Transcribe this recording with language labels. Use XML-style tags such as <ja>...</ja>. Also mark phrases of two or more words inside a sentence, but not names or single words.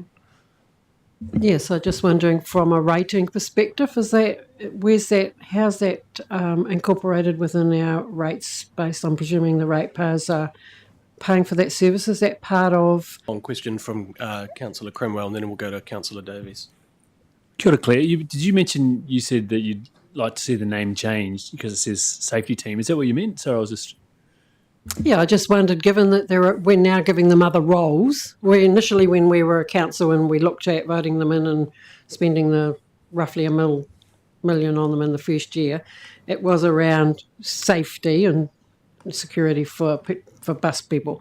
<en>Yes, I'm just wondering, from a rating perspective, how's that incorporated within our rates based on presuming the ratepayers are paying for that service? Is that part of... One question from Councillor Cromwell, and then we'll go to Councillor Davies.</en> <mi>Kia ora, Claire.</mi> <en>Did you mention, you said that you'd like to see the name changed because it says safety team? Is that what you meant? Sorry, I was just... Yeah, I just wondered, given that we're now giving them other roles, initially when we were a council and we looked at voting them in and spending the roughly $1 million on them in the first year, it was around safety and security for bus people.</en>